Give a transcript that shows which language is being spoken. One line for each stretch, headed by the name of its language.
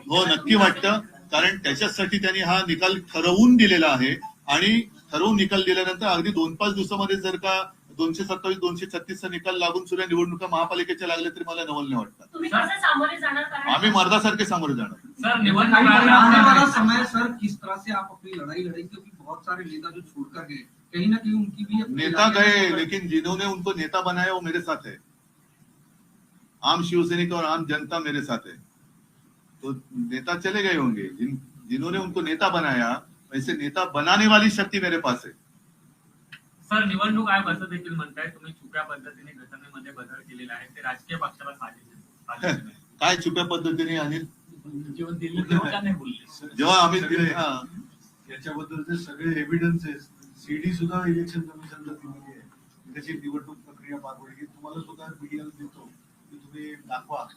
Marathi: हो, नक्की वाटतं, कारण त्याच्यासाठी त्यांनी हा निकाल ठरवून दिलेला आहे आणि ठरवून निकाल दिल्यानंतर अगदी 2-5 दिवसामध्ये जर का 227 236चा निकाल लागून सुद्धा निवडणुका महापालिकेच्या लागल्या तरी मला नवल नाही वाटतं। तुम्ही कसं सामोरे जाणार? कारण आम्ही मर्दासारखे सामोरे जाणार। सर
Hindi: आने वाला समय सर किस तरह से आप अपनी लड़ाई लड़ेंगे, क्योंकि बहुत सारे नेता जो छोड़कर गए, कहीं ना कहीं उनकी भी नेता गए, लेकिन जिन्होंने उनको नेता बनाया वो मेरे साथ है। आम शिवसैनिक और आम जनता मेरे साथ है, तो नेता चले गए होंगे, जिन्होंने उनको नेता बनाया वैसे नेता बनाने वाली शक्ती मेरे पास है।
Marathi: सर निवडणूक आयोग असं देखील म्हणताय तुम्ही छुप्या पद्धतीने घटनेमध्ये बदल केलेला आहे, ते राजकीय पक्षाला साजेस आहे। काय छुप्या पद्धतीने अनिल? जेव्हा दिल्ली तेव्हा का नाही बोलले? जेव्हा आम्ही याच्याबद्दलचे सगळे एव्हिडन्सेस सीडी सुद्धा इलेक्शन कमिशनला दिलेली आहे, त्याची निवडणूक प्रक्रिया पार पडली, तुम्हाला सुद्धा मीडियाला देतो की तुम्ही दाखवा।